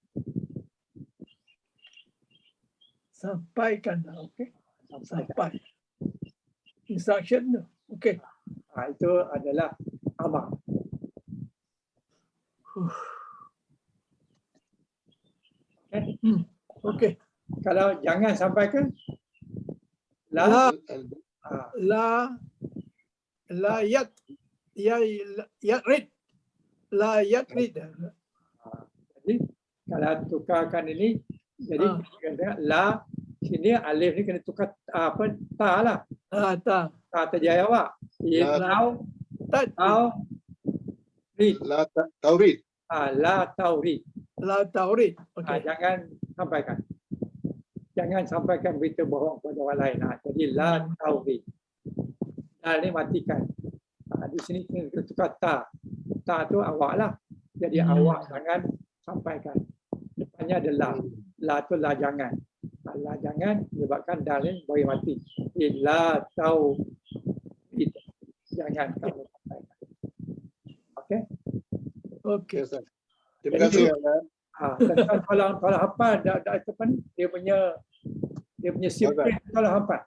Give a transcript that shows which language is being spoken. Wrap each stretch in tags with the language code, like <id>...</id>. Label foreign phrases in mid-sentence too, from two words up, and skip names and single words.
<ms>Sampaikanlah. Okey. Sampai. Instruction tu. Okey. Itu adalah amar. Okey. Kalau jangan sampaikan</ms> <ar>La yat rid. La yat rid.</ar> <ms>Jadi kalau tukarkan ini, jadi la sini alif ni kena tukar ta lah. Ta. Ta terjaya awak. Rid.</ms> <ar>La taurid. La taurid. La taurid.</ar> <ms>Okey. Jangan sampaikan. Jangan sampaikan berita bohong kepada orang lain. Jadi</ms> <ar>la taurid.</ar> <ms>Dal ni matikan. Di sini kena tukar ta. Ta tu awak lah. Jadi awak jangan sampaikan. Depannya ada la. La tu la jangan. La jangan menyebabkan dal ni bagi mati. Jadi</ms> <ar>la taurid.</ar> <ms>Jangan kamu sampaikan. Okey? Okey. Terima kasih. Kalau hafal dia punya sipil kalau hafal.</ms>